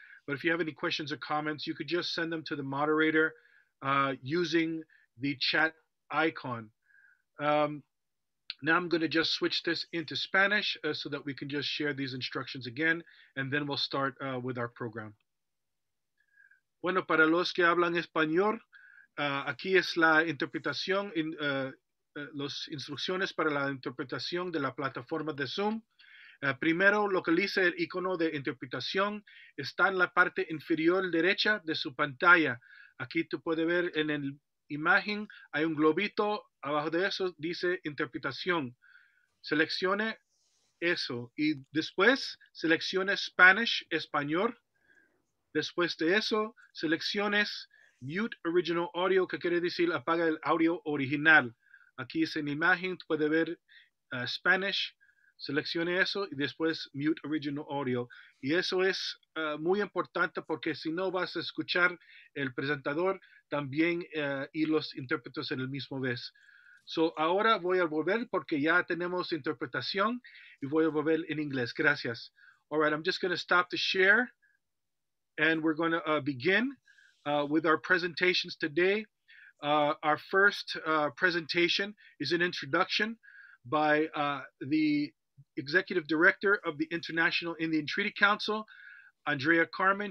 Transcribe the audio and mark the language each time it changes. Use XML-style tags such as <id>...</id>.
<en>But if you have any questions or comments, you could just send them to the moderator using the chat icon. Now I'm going to just switch this into Spanish so that we can just share these instructions again, and then we'll start with our program.</en> <es>Bueno, para los que hablan español, aquí es la interpretación, las instrucciones para la interpretación de la plataforma de Zoom. Primero, localice el icono de interpretación. Está en la parte inferior derecha de su pantalla. Aquí tú puedes ver en el imagen, hay un globito, abajo de eso dice interpretación. Seleccione eso y después seleccione Spanish, español. Después de eso, selecciones Mute Original Audio, que quiere decir apaga el audio original. Aquí es en imagen, puede ver Spanish, seleccione eso y después Mute Original Audio. Y eso es muy importante porque si no vas a escuchar el presentador también y los intérpretes en el mismo vez. So, ahora voy a volver porque ya tenemos interpretación y voy a volver en inglés. Gracias.</es> <en>All right, I'm just going to stop the share and we're going to begin with our presentations today. Our first presentation is an introduction by the Executive Director of the International Indian Treaty Council, Andrea Carmen.</en>